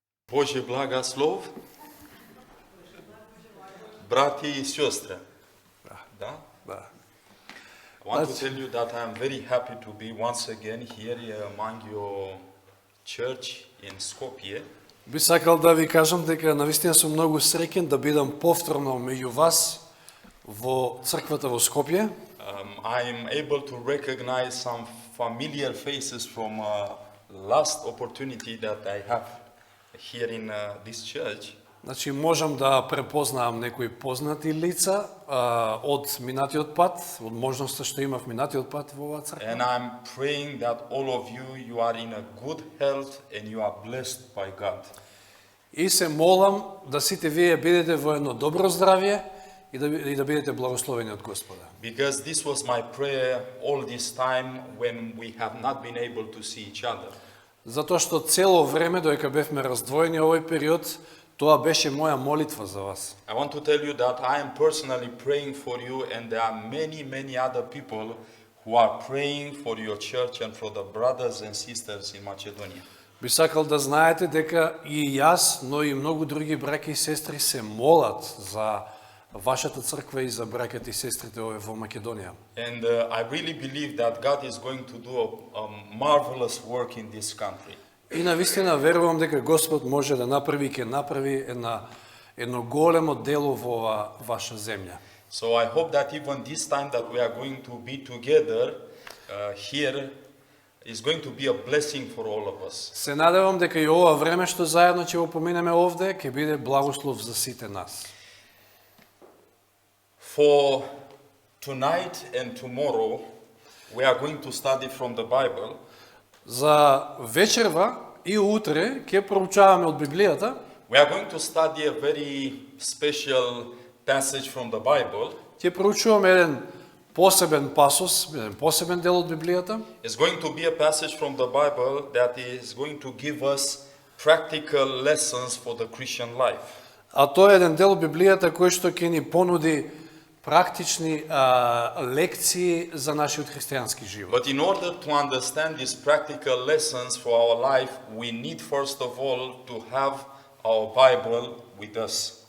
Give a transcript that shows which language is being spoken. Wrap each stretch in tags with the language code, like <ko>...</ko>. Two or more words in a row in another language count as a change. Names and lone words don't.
<ru>Божий благослов, братья и сестры.</ru> <mk>Да? Да.</mk> <en>I want to tell you that I am very happy to be once again here among your church in Skopje.</en> <mk>Би сакал да ви кажам дека навистина сум многу среќен да бидам повторно меѓу вас во црквата во Скопје.</mk> <en>I am able to recognize some familiar faces from last opportunity that I have here in this church.</en> <mk>Значи можам да препознаам некои познати лица од минатиот пат, од можноста што имав минатиот пат во оваа црква.</mk> <en>And I'm praying that all of you are in a good health and you are blessed by God.</en> <mk>И се молам да сите вие бидете во едно добро здравје и да бидете благословени од Господа.</mk> <en>Because this was my prayer all this time when we have not been able to see each other.</en> <mk>Затоа што цело време додека бевме раздвоени овој период, тоа беше моја молитва за вас.</mk> <en>I want to tell you that I am personally praying for you, and there are many other people who are praying for your church and for the brothers and sisters in Macedonia.</en> <mk>Би сакал да знаете дека и јас, но и многу други браќа и сестри се молат за вашата црква и за браќата и сестрите во Македонија.</mk> <en>And I really believe that God is going to do a marvelous work in this country.</en> <mk>И навистина верувам дека Господ може да направи и ќе направи едно големо дело во оваа ваша земја.</mk> <en>So I hope that even this time that we are going to be together here is going to be a blessing for all of us.</en> <mk>Се надевам дека и ова време што заедно ќе го поминеме овде ќе биде благослов за сите нас.</mk> <en>For tonight and tomorrow we are going to study from the Bible.</en> <mk>За вечерва и утре ќе проучаваме од Библијата.</mk> <en>We are going to study a very special passage from the Bible.</en> <mk>Ќе проучуваме еден посебен пасос, еден посебен дел од Библијата.</mk> <en>It's going to be a passage from the Bible that is going to give us practical lessons for the Christian life.</en> <mk>А тоа е еден дел од Библијата кој што ќе ни понуди практични лекции за нашиот христијански живот.</mk> <en>But in order to understand these practical lessons for our life, we need first of all to have our Bible with us.</en>